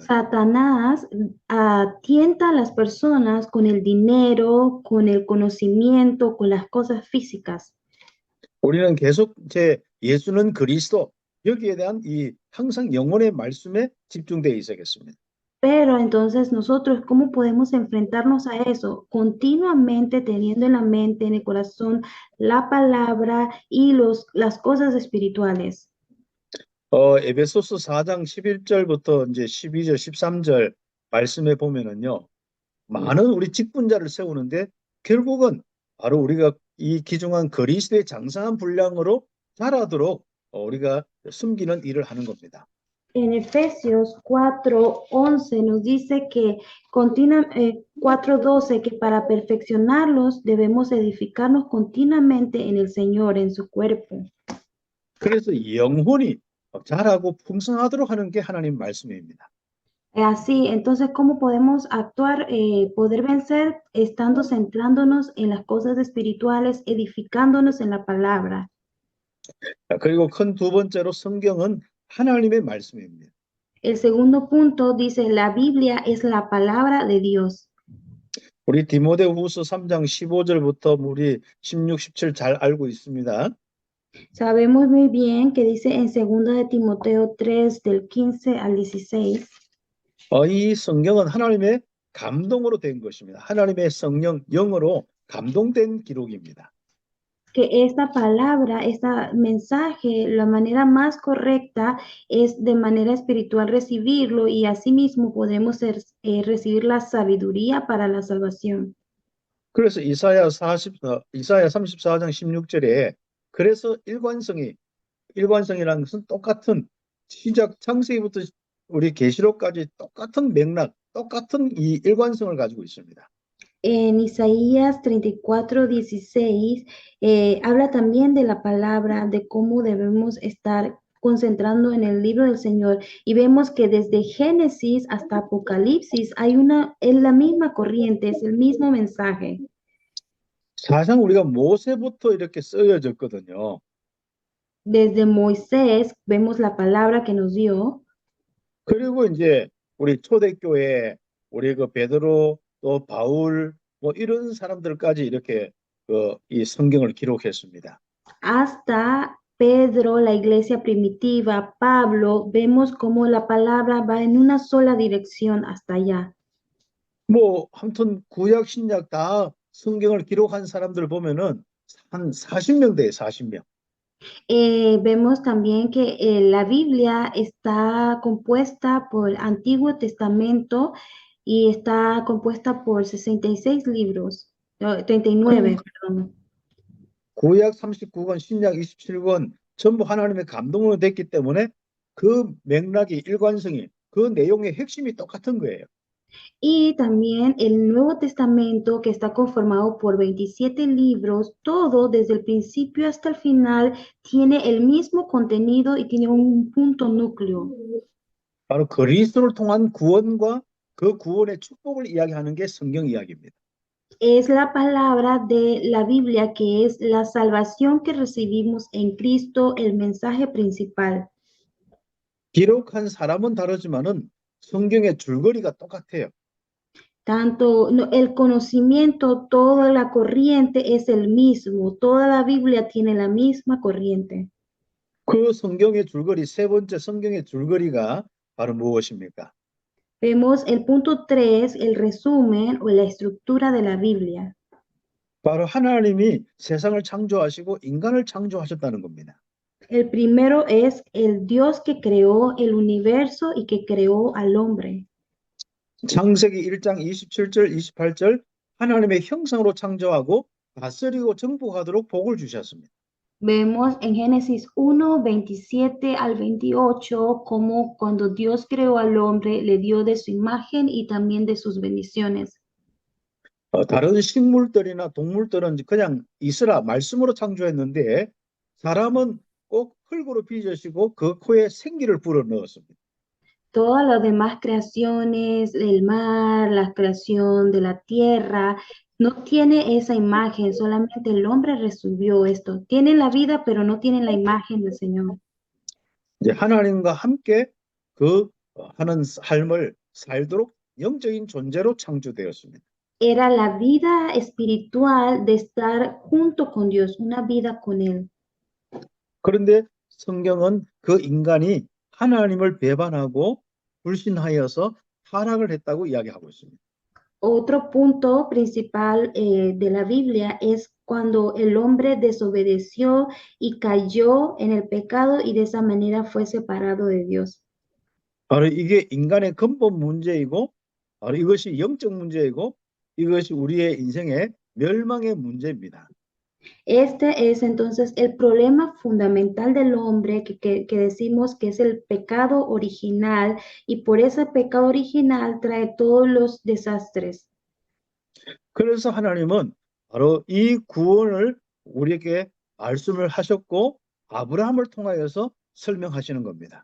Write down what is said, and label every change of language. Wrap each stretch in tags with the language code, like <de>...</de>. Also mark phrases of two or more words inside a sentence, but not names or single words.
<es>Satanás tienta a las personas con el dinero, con el conocimiento, con las cosas físicas.</es> <ko>우리는 계속 예수는 그리스도 여기에 대한 이 항상 영혼의 말씀에 집중되어 있어야겠습니다.</ko> <es>Pero entonces nosotros, ¿cómo podemos enfrentarnos a eso? Continuamente teniendo en la mente, en el corazón, la palabra y las cosas espirituales.</es> <ko>에베소서 4장 11절부터 이제 12절, 13절 말씀에 보면은요, 많은 우리 직분자를 세우는데 결국은 바로 우리가 이 기중한 그리스도의 장성한 분량으로 자라도록 우리가 숨기는 일을 하는 겁니다.</ko> <es>En Efesios 4:11 nos dice que 4:12 que para perfeccionarlos debemos edificarnos continuamente en el Señor, en su cuerpo.</es> <ko>그래서 영혼이 자라고 풍성하도록 하는 게 하나님 말씀입니다.</ko> <es>Así, entonces, ¿cómo podemos actuar, poder vencer estando centrándonos en las cosas espirituales, edificándonos en la palabra?</es> <ko>그리고 큰 두 번째로 성경은 하나님의 말씀입니다.</ko> <es>El segundo punto dice, la Biblia es la palabra de Dios.</es> <ko>우리 디모데후서 3장 15절부터 우리 16, 17 잘 알고 있습니다.</ko> <es>Sabemos muy bien que dice en 2 de Timoteo 3, del 15 al 16,</es> <ko>이 성경은 하나님의 감동으로 된 것입니다. 하나님의 성령, 영으로 감동된 기록입니다.</ko> <es>que esta palabra, este mensaje, la manera más correcta es de manera espiritual recibirlo y asimismo podremos recibir la sabiduría para la salvación.</es> <ko>그래서 이사야 34장 16절에 그래서 일관성이라는 것은 똑같은 시작 창세기부터 우리 계시록까지 똑같은 맥락, 똑같은 이 일관성을 가지고 있습니다.</ko> <es>En Isaías 34:16 habla también de la palabra, de cómo debemos estar concentrando en el libro del Señor y vemos que desde Génesis hasta Apocalipsis es la misma corriente, es el mismo mensaje.</es> <ko>사실 우리가 모세부터 이렇게 쓰여졌거든요.</ko> <es>Desde Moisés vemos la palabra que nos dio.</es> <ko>그리고 이제 우리 초대교회, 우리 그 베드로 또 바울 뭐 이런 사람들까지 이렇게 이 성경을 기록했습니다.</ko> <es>Hasta Pedro, la iglesia primitiva, Pablo, vemos cómo la palabra va en una sola dirección hasta allá.</es> <ko>뭐 아무튼 구약 신약 다 성경을 기록한 사람들 보면은 한 40명 돼요, 40명.</ko> <es>Vemos también que la Biblia está compuesta por Antiguo Testamento y está compuesta por 66 libros, 39, perdón.</es> <ko>구약 39권, 신약 27권 전부 하나님의 감동으로 됐기 때문에 그 맥락이 일관성이 그 내용의 핵심이 똑같은 거예요.</ko> <es>Y también el Nuevo Testamento, que está conformado por 27 libros, todo desde el principio hasta el final tiene el mismo contenido y tiene un punto núcleo.</es> <ko>바로 그리스도를 통한 구원과 그 구원의 축복을 이야기하는 게 성경 이야기입니다.</ko> <es>Es la palabra de la Biblia, que es la salvación que recibimos en Cristo, el mensaje principal.</es> <ko>기록한 사람은 다르지만은 성경의 줄거리가 똑같아요.</ko> <es>Tanto el conocimiento, toda la corriente es el mismo, toda la Biblia tiene la misma corriente.</es> <ko>그 성경의 줄거리, 세 번째 성경의 줄거리가 바로 무엇입니까?</ko> <es>Vemos el punto 3, el resumen o la estructura de la Biblia.</es> <ko>바로 하나님이 세상을 창조하시고 인간을 창조하셨다는 겁니다.</ko> <es>El primero es el Dios que creó el universo y que creó al hombre.</es> <ko>창세기 1장 27절, 28절 하나님의 형상으로 창조하고 다스리고 정복하도록 복을 주셨습니다.</ko> <es>Vemos en Génesis 1, 27 al 28, como cuando Dios creó al hombre, le dio de su imagen y también de sus bendiciones.</es> <ko>다른 식물들이나 동물들은 그냥 있으라 말씀으로 창조했는데 사람은 꼭 흙으로 빚으시고 그 코에 생기를 불어 넣었습니다.</ko> <es>Todas las demás creaciones del mar, la creación de la tierra, no tiene esa imagen, solamente el hombre recibió esto. Tienen la vida, pero no tienen la imagen del Señor.</es> <ko>이제 하나님과 함께 하는 삶을 살도록 영적인 존재로 창조되었습니다.</ko> <es>Era la vida espiritual de estar junto con Dios, una vida con Él.</es> <ko>그런데 성경은 그 인간이 하나님을 배반하고 불신하여서 타락을 했다고 이야기하고 있습니다.</ko> <es>Otro punto principal de la Biblia es cuando el hombre desobedeció y cayó en el pecado y de esa manera fue separado de Dios.</es> <ko>바로 이게 인간의 근본 문제이고, 바로 이것이 영적 문제이고, 이것이 우리의 인생의 멸망의 문제입니다.</ko> <es>Este es entonces el problema fundamental del hombre que decimos que es el pecado original y por ese pecado original trae todos los desastres.</es> <ko>그래서 하나님은 바로 이 구원을 우리에게 말씀을 하셨고 아브라함을 통하여서 설명하시는 겁니다.</ko>